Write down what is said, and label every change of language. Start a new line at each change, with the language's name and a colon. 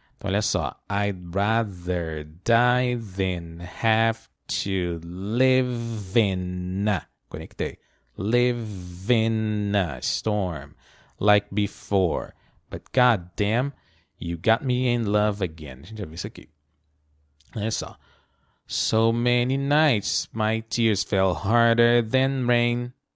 Portuguese: Então, olha só,
English: I'd rather die than have to live in,
Portuguese: conectei,
English: live in a storm like before. But goddamn, you got me in love again.
Portuguese: A gente já viu isso aqui. Olha só.
English: So many nights my tears fell harder than rain.